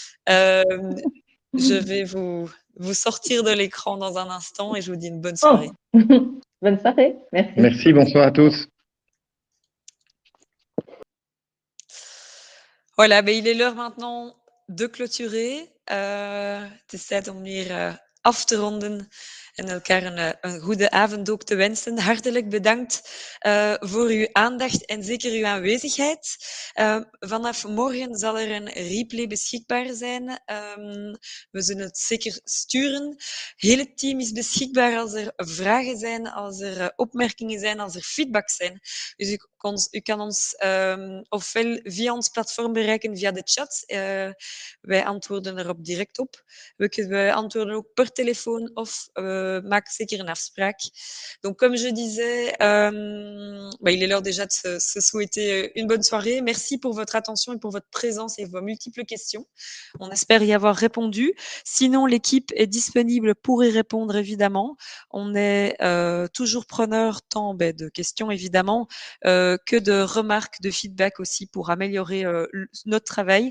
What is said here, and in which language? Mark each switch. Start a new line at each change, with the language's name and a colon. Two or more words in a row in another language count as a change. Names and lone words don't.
French: Je vais vous sortir de l'écran dans un instant et je vous dis une bonne soirée. Oh. Bonne soirée. Merci. Merci, bonsoir à tous. Voilà, ben, il est l'heure maintenant de clôturer.
Dutch: Het is tijd om weer af te ronden en elkaar een goede avond ook te wensen. Hartelijk bedankt voor uw aandacht en zeker uw aanwezigheid. Vanaf morgen zal er een replay beschikbaar zijn. We zullen het zeker sturen. Heel het team is beschikbaar als er vragen zijn, als er opmerkingen zijn, als er feedback zijn. Dus u kan ons ofwel via ons platform bereiken via de chat. Wij antwoorden erop direct op. We antwoorden ook per téléphone of maak zeker een afspraak.
French: Donc, comme je disais, il est l'heure déjà de se souhaiter une bonne soirée. Merci pour votre attention et pour votre présence et vos multiples questions. On espère y avoir répondu. Sinon, l'équipe est disponible pour y répondre, évidemment. On est toujours preneur tant de questions, évidemment, que de remarques, de feedback aussi pour améliorer notre travail.